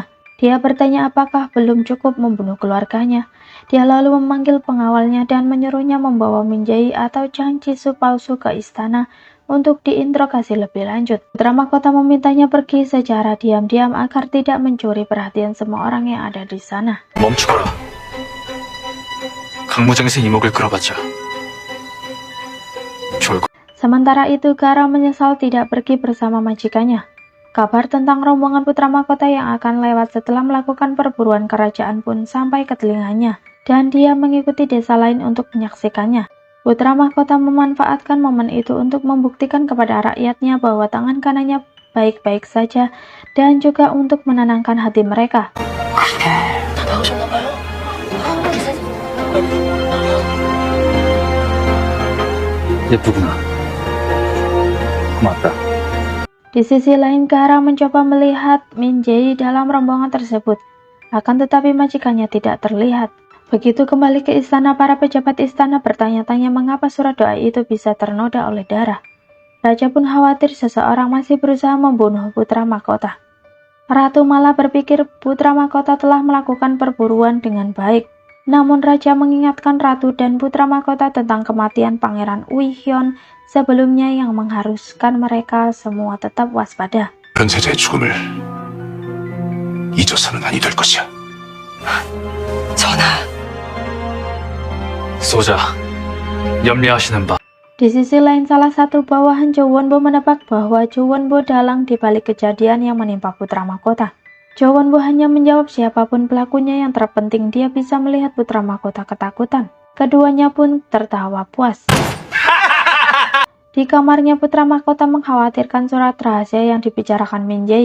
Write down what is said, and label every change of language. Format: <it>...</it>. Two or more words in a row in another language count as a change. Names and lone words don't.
<id>Dia bertanya apakah belum cukup membunuh keluarganya. Dia lalu memanggil pengawalnya dan menyuruhnya membawa Min Jae atau Jang Ji-soo palsu ke istana untuk diinterogasi lebih lanjut. Putra mahkota memintanya pergi secara diam-diam agar tidak mencuri perhatian semua orang yang ada di sana.</id> <ko>멈추거라. 강무장에서 이목을 끌어봤자 좋을 것.</ko> <id>Sementara itu, Gaara menyesal tidak pergi bersama majikannya. Kabar tentang rombongan putra mahkota yang akan lewat setelah melakukan perburuan kerajaan pun sampai ke telinganya, dan dia mengikuti desa lain untuk menyaksikannya. Putra mahkota memanfaatkan momen itu untuk membuktikan kepada rakyatnya bahwa tangan kanannya baik-baik saja, dan juga untuk menenangkan hati mereka.</id> <ko>예쁘구나. 고맙다.</ko> <id>Di sisi lain, Gaara mencoba melihat Min Jae dalam rombongan tersebut, akan tetapi majikannya tidak terlihat. Begitu kembali ke istana, para pejabat istana bertanya-tanya mengapa surat doa itu bisa ternoda oleh darah. Raja pun khawatir seseorang masih berusaha membunuh putra mahkota. Ratu malah berpikir putra mahkota telah melakukan perburuan dengan baik. Namun Raja mengingatkan Ratu dan putra mahkota tentang kematian Pangeran Uihyun sebelumnya yang mengharuskan mereka semua tetap waspada.</id> <ko>변세자의 죽음을 잊어서는 아니 될 것이야. 전하, 소자, 염려하시는 바.</ko> <id>Di sisi lain, salah satu bawahan Jo Won-bo menebak bahwa Jo Won-bo dalang di balik kejadian yang menimpa putra mahkota. Jo Won-bo hanya menjawab siapapun pelakunya, yang terpenting dia bisa melihat putra mahkota ketakutan. Keduanya pun tertawa puas. Di kamarnya, putra mahkota mengkhawatirkan surat rahasia yang dibicarakan Min Jae.</id>